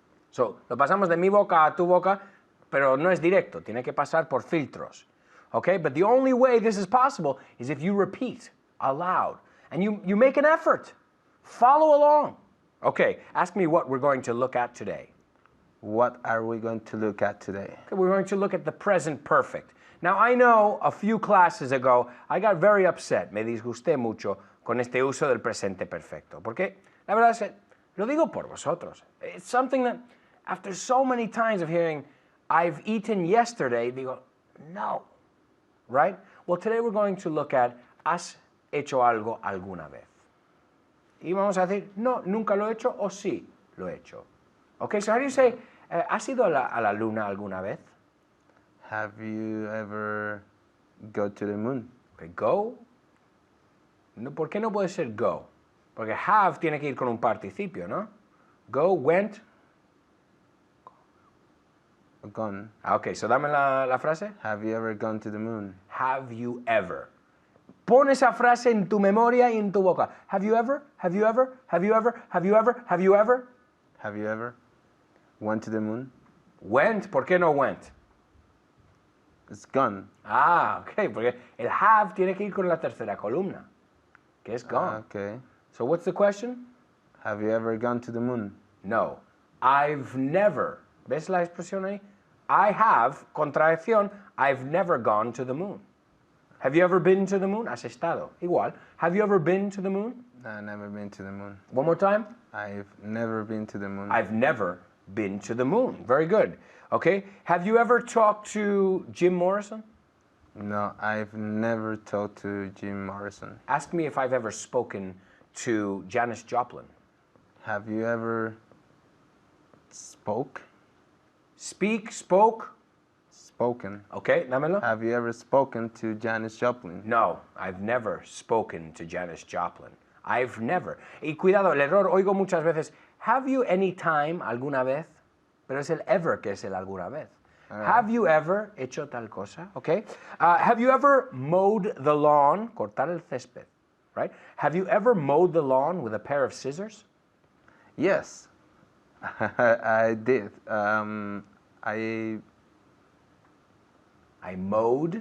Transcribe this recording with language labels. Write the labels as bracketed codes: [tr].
[es] So, lo pasamos de mi boca a tu boca, pero no es directo, tiene que pasar por filtros. [en] Okay, but the only way this is possible is if you repeat aloud and you make an effort. Follow along. Okay, ask me what we're going to look at today. What are we going to look at today? Okay, we're going to look at the present perfect. Now, I know a few classes ago, I got very upset, [es] me disgusté mucho con este uso del presente perfecto. Porque la verdad es que lo digo por vosotros. [en] It's something that, after so many times of hearing, I've eaten yesterday, [es] digo, no. [en] Right? Well, today we're going to look at, [es] ¿has hecho algo alguna vez? Y vamos a decir, no, nunca lo he hecho, o sí, lo he hecho. [en] Okay, so how do you say, [es] ¿has ido a la luna alguna vez? [en] Have you ever go to the moon? Okay, go. [es] No, ¿por qué no puede ser go? Porque have tiene que ir con un participio, ¿no? [en] Go, went. Gone. [es] Okay, so dame la frase. [en] Have you ever gone to the moon? Have you ever? [es] Pon esa frase en tu memoria y en tu boca. [en] Have you ever? Have you ever? Have you ever? Have you ever? Have you ever? Have you ever went to the moon? [es] Went, ¿por qué no went? [en] It's gone. [es] Ah, ok, porque el have tiene que ir con la tercera columna, que es gone. [en] Okay. So what's the question? Have you ever gone to the moon? No. I've never. [es] ¿Ves la expresión ahí? [en] I have, contracción, I've never gone to the moon. Have you ever been to the moon? [es] Has estado. Igual. [en] Have you ever been to the moon? I've never been to the moon. One more time. I've never been to the moon. I've never been to the moon. Very good. Okay. Have you ever talked to Jim Morrison? No, I've never talked to Jim Morrison. Ask me if I've ever spoken to Janis Joplin. Have you ever spoke? Speak, spoke. Spoken. [es] Okay, dámelo. [en] Have you ever spoken to Janis Joplin? No, I've never spoken to Janis Joplin. I've never. [es] Y cuidado, el error, oigo muchas veces, [en] have you any time, [es] alguna vez? Pero es el ever que es el alguna vez. [en] Have you ever [es] hecho tal cosa? [en] Okay. Have you ever mowed the lawn? [es] Cortar el césped. [en] Right? Have you ever mowed the lawn with a pair of scissors? Yes, I did. I mowed